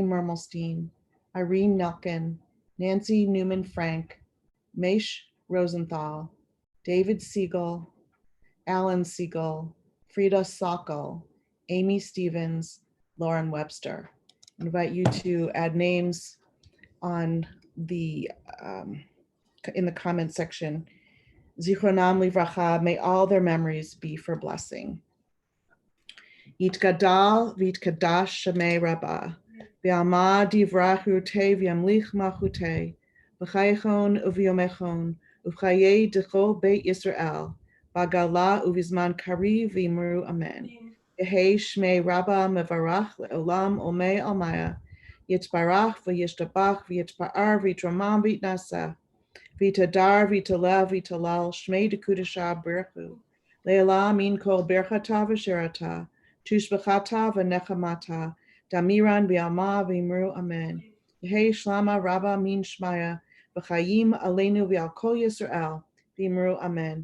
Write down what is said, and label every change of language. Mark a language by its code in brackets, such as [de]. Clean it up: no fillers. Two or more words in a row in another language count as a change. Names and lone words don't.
[en] Mermelstein, Irene Nelkin, Nancy Newman Frank, Maish Rosenthal, David Siegel, Alan Siegel, Frida Sokol, Amy Stevens, Lauren Webster. I invite you to add names on the in the comment section. [he] זכרונם לברכה, [en] may all their memories be for blessing. [arc] יתגדל ויתקדש שמיה רבא בעלמא די ברא כרעותיה וימליך מלכותיה בחייכון וביומיכון ובחיי דכל בית ישראל, בעגלא ובזמן קריב ואמרו אמן. יהא שמיה רבא מברך לעלם ולעלמי עלמיא יתברך וישתבח ויתפאר ויתרומם ויתנשא ויתהדר ויתעלה ויתהלל שמיה דקודשא בריך הוא לעלא מן כל ברכתא ושירתא תשבחתא ונחמתא דאמירן בעלמא ואמרו אמן. יהא שלמא רבא מן שמיא וחיים עלינו ועל כל ישראל ואמרו אמן.